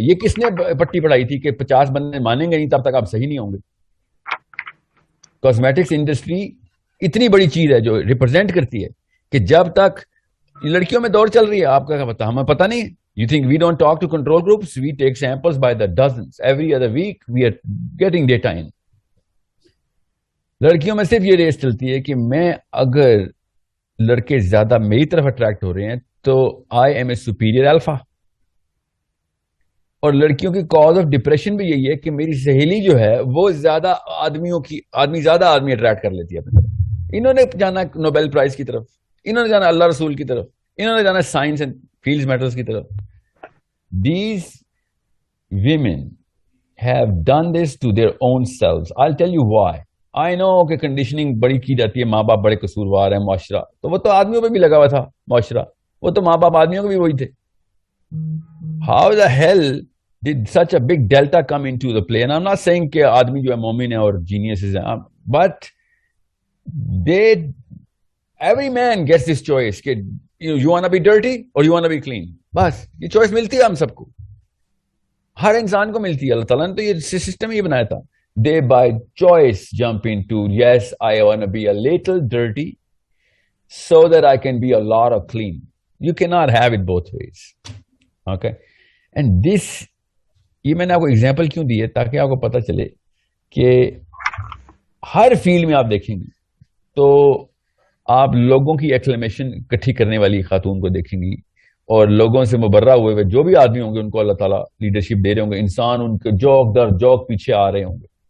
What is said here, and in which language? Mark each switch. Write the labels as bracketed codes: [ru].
[ur] یہ کس نے پٹی پڑھائی تھی کہ 50 بندے مانیں گے نہیں تب تک آپ صحیح نہیں ہوں گے. کاسمیٹکس انڈسٹری اتنی بڑی چیز ہے جو ریپرزینٹ کرتی ہے کہ جب تک لڑکیوں میں دور چل رہی ہے آپ کا پتا, ہمیں پتا نہیں. [en] You think we don't talk to control groups? We take samples by the dozens. Every other week we are getting data in. [ur] لڑکیوں میں صرف یہ ریس چلتی ہے کہ میں اگر لڑکے زیادہ میری طرف اٹریکٹ ہو رہے ہیں تو [en] I am a superior alpha. [ur] اور لڑکیوں کی کاز آف ڈپریشن بھی یہی ہے کہ میری سہیلی جو ہے وہ زیادہ زیادہ آدمی اٹریکٹ کر لیتی ہے اپنی طرف. انہوں نے جانا نوبیل پرائز کی طرف, انہوں نے جانا اللہ رسول کی طرف, انہوں نے جانا سائنس اینڈ فیلڈ میٹرز کی طرف. [en] These women have done this to their own selves. I'll tell you why. I know [ur] کہ کنڈیشننگ بڑی کی جاتی ہے, ماں باپ بڑے قصوروار ہیں, معاشرہ تو وہ تو آدمیوں پہ بھی لگا ہوا تھا. معاشرہ وہ تو ماں باپ آدمیوں کے بھی وہی تھے. [en] How the hell did such a big delta come into the play? And I'm not saying [ur] کہ آدمی جو ہے مومن ہے اور [en] geniuses ہیں, but every man gets this choice کہ you want to be dirty or you want to be clean. [ur] بس یہ چوائس ملتی ہے ہم سب کو, ہر انسان کو ملتی ہے. اللہ تعالیٰ نے تو یہ سسٹم ہی بنایا تھا. [en] They by choice jump into, yes, I want to be a little dirty so that I can be a lot of clean. You cannot have it both ways. Okay? And this, [ur] یہ میں نے آپ کو example کیوں دی ہے تاکہ آپ کو پتا چلے کہ ہر فیلڈ میں آپ دیکھیں گے تو آپ لوگوں کی ایکلیمیشن اکٹھی کرنے والی خاتون کو دیکھیں گی, اور لوگوں سے مبرہ ہوئے ہوئے جو بھی آدمی ہوں گے ان کو اللہ تعالیٰ لیڈرشپ دے رہے ہوں گے, انسان ان کے جوک در جوک پیچھے آ رہے ہوں گے.